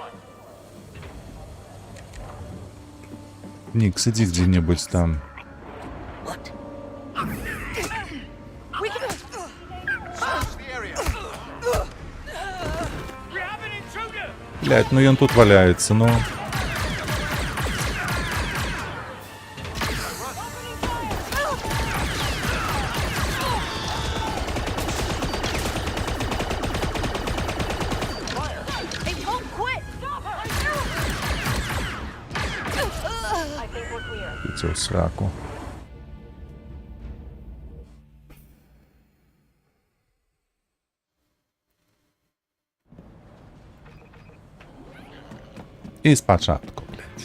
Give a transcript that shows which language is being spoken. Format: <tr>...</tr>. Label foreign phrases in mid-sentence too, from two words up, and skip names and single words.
<be>Нікс, ідзі дзе-небудзь там. Блядь, ну ён тут валяецца, ну.</be> <en>They won't quit! I think we're clear.</en> <be>Ідзе ў сраку. І спачатку, блядь.</be>